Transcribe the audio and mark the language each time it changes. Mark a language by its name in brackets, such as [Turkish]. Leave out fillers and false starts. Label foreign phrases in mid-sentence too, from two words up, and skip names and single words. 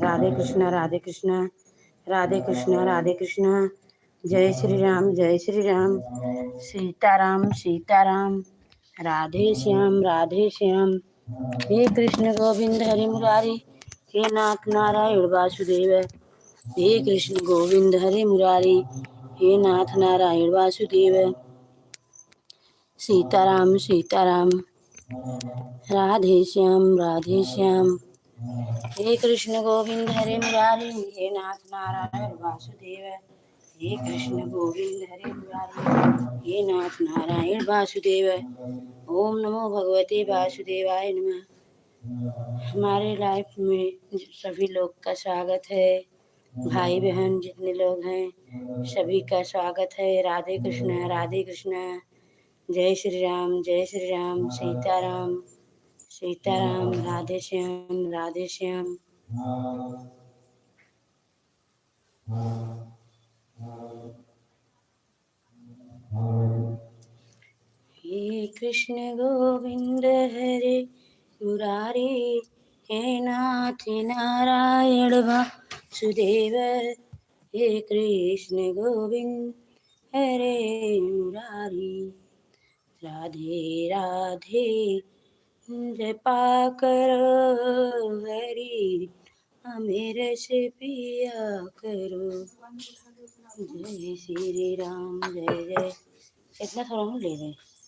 [Hindi] राधे कृष्णा राधे कृष्णा, राधे कृष्णा राधे कृष्णा। जय श्री राम, सीताराम सीताराम, राधे श्याम। हे कृष्ण गोविंद हरि मुरारी, हे नाथ नारायण वासुदेव। हे कृष्ण गोविंद हरि मुरारी, हे नाथ नारायण वासुदेव। सीताराम सीताराम, राधे श्याम। हे कृष्ण गोविंद हरे मुरारी, हे नाथ नारायण वासुदेव। हे कृष्ण गोविंद हरे मुरारी, हे नाथ नारायण वासुदेव। [Sanskrit] ओम नमो भगवते वासुदेवाय नमः। [Hindi] हमारे लाइफ में सभी लोग का स्वागत है। भाई बहन जितने लोग हैं सभी का स्वागत है। राधे कृष्ण, जय श्री राम, सीताराम, राधे श्याम। हे कृष्ण गोविंद हरे मुरारी, हे नाथ नारायण वासुदेव। हे कृष्ण गोविंद हरे मुरारी, राधे राधे जपा करो हरि हमें रस पिया करो। जय श्री राम जय जय। इतना थोड़ा हम ले रहे।